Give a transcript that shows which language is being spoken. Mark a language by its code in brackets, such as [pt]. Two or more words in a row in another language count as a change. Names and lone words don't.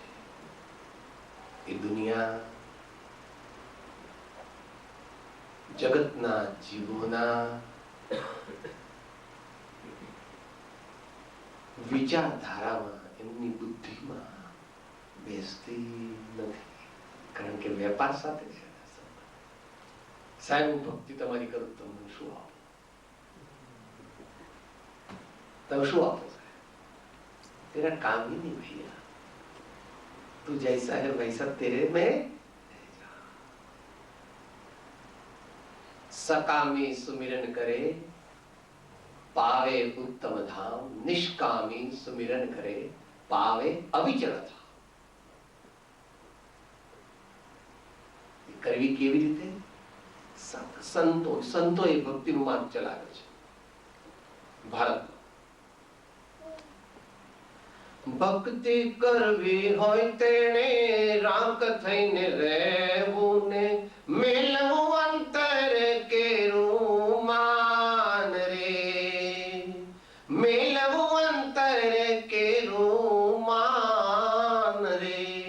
[gu] એ દુનિયા જગતના જીવોના વિચારધારામાં, એમની બુદ્ધિમાં બેસતી નથી. કારણ કે વેપાર સાથે છે. સાહેબ, હું ભક્તિ તમારી કરું, તમને શું આપો? તમે શું આપો? [hi] तेरा काम ही नहीं भैया, तू जैसा है वैसा तेरे में सकामी सुमिरन करे पावे उत्तम धाम, निष्कामी सुमिरन करे पावे अविचल धाम. [gu] કરવી કેવી રીતે? સંતોએ ભક્તિનું માર્ગ ચલાવ્યો છે ભારતમાં. ભક્તિ કરવી હોય તેણે રાંક થઈને રહેવું ને મેલવું અંતર કેરું માન રે, મેલવું અંતર કેરું માન રે.